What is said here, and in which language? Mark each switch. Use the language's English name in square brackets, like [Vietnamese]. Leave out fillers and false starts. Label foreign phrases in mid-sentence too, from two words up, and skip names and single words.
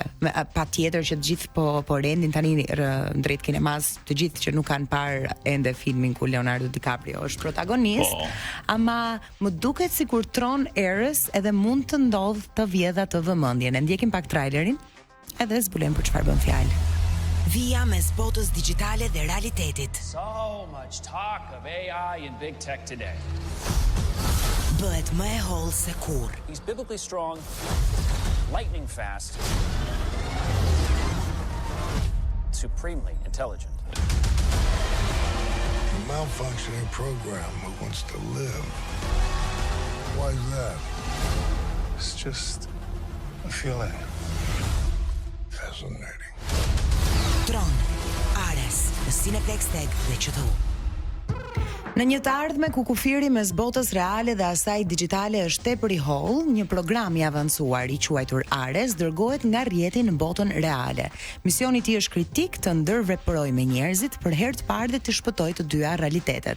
[Albanian] Patjetër që të gjithë po rendin tani drejt kinemas, të gjithë që nuk kanë parë ende filmin ku Leonardo DiCaprio është protagonist, ama më duket sikur tron erës edhe mund të ndodh të vjedha të vëmendjen. Ne ndjekim pak trailerin edhe zbulojmë për çfarë bën fjalë. Vija mes botës digjitale dhe realitetit. [English] So much talk of AI and big tech today. [Albanian] Bëhet më e hollë se kur. [English] He's biblically strong, lightning fast, supremely intelligent. A malfunctioning program who wants to live. Why is that? It's just a feeling. Fascinating. [Albanian] Tron, Ares, në Cineplex Tag dhe QTU. Në një të ardhme ku kufiri mes botës reale dhe asaj digjitale është tepër i holl, një program i avancuar i quajtur Ares dërgohet nga rrjeti në botën reale. Misioni i tij është kritik të ndërveprojë me njerëzit për herë të parë dhe të shpëtojë të dyja realitetet.